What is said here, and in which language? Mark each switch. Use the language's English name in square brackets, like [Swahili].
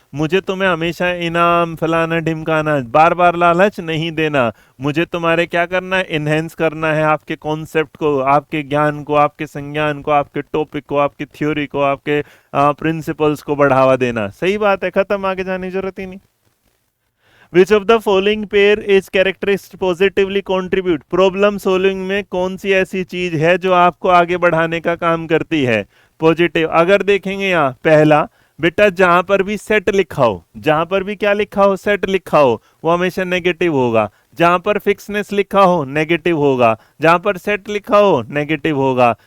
[Hindi] मुझे तुम्हें हमेशा इनाम फलाना ढिमकाना, बार बार लालच नहीं देना। मुझे तुम्हारे क्या करना है, इनहेंस करना है आपके कॉन्सेप्ट को, आपके ज्ञान को, आपके संज्ञान को, आपके टॉपिक को, आपकी थ्योरी को, आपके प्रिंसिपल्स को बढ़ावा देना। सही बात है, खत्म, आगे जाने की जरूरत ही नहीं। [English] Which of the following pair is characteristic positively contribute? [Hindi] Problem solving में कौन सी ऐसी चीज है जो आपको आगे बढ़ाने का काम करती है, पॉजिटिव। अगर देखेंगे यहाँ पहला, बेटा जहां पर भी सेट लिखा हो, जहां पर भी क्या लिखा हो, सेट लिखा हो, वो हमेशा नेगेटिव होगा। जहां पर फिक्सनेस लिखा हो नेगेटिव होगा, जहां पर सेट लिखा हो नेगेटिव होगा।